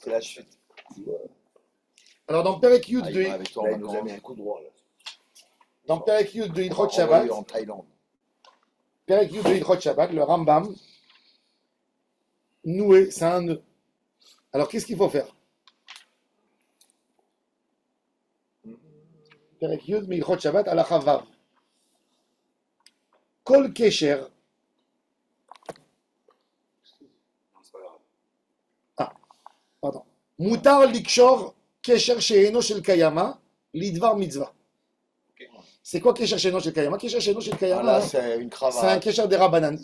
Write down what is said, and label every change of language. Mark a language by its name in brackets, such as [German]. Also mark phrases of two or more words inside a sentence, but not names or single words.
[French] C'est la chute. Alors, dans [Hebrew] פרק יוד [French] Ah, il de, va avec toi en Là, il nous a vacances. mis un coup droit. Là. dans [Hebrew] פרק יוד [French] de Hilchot Envoyé Shabbat, en Thaïlande. [Hebrew] פרק יוד [French] de [Hebrew] הלכות שבת, [French] le Rambam, noué, c'est un nœud. Alors, qu'est-ce qu'il faut faire? [Hebrew] פרק יוד, [French] mais [Hebrew] הלכות שבת הלכה ו. כל קשר, [French] Non, c'est pas grave. pardon. [Hebrew] מותר לקשור קשר שאינו של קיימא לדבר מצוה. [French] C'est quoi [Hebrew] קשר שאינו של קיימא? קשר שאינו של [French] Ah, [Hebrew] Kayama, [French] là, hein, c'est une c'est un cravate. Kesher des Rabbanan.